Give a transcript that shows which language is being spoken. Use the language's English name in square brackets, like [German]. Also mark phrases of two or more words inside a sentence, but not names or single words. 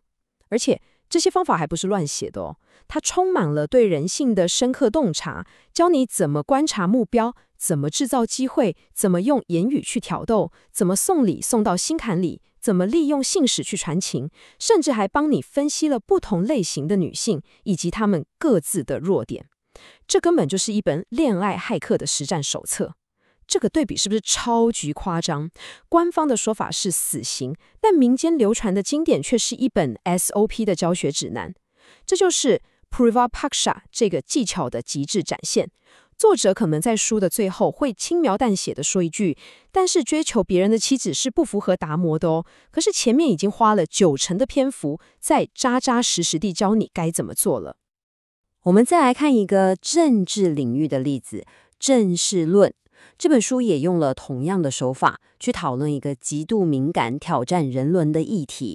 [Chinese] 而且這些方法還不是亂寫的哦，它充滿了對人性的深刻洞察，教你怎麼觀察目標，怎麼制造機會，怎麼用言語去挑逗，怎麼送禮送到心坎裡，怎麼利用信使去傳情，甚至還幫你分析了不同類型的女性以及她們各自的弱點。這根本就是一本戀愛駭客的實戰手冊。這個對比是不是超級誇張？官方的說法是死刑，但民間流傳的經典卻是一本 SOP 的教學指南。這就是 Purva-Paksha 這個技巧的極致展現。作者可能在書的最後會輕描淡寫地說一句，但是追求別人的妻子是不符合達摩的哦。可是前面已經花了90%的篇幅，在扎扎實實地教你該怎麼做了。我們再來看一個政治領域的例子，《政事論》這本書也用了同樣的手法去討論一個極度敏感、挑戰人倫的議題。